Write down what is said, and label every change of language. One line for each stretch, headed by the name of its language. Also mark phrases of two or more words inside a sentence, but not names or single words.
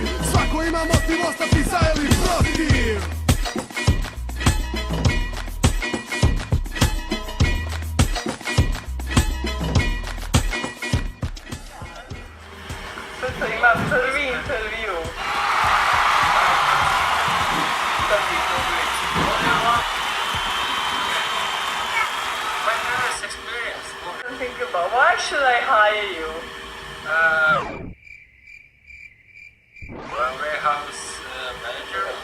Bosnian: Svako ima motiv ostati za ili protiv. Sada imam prvi intervju.
English: My previous experience. Think about why should I hire you? Warehouse manager.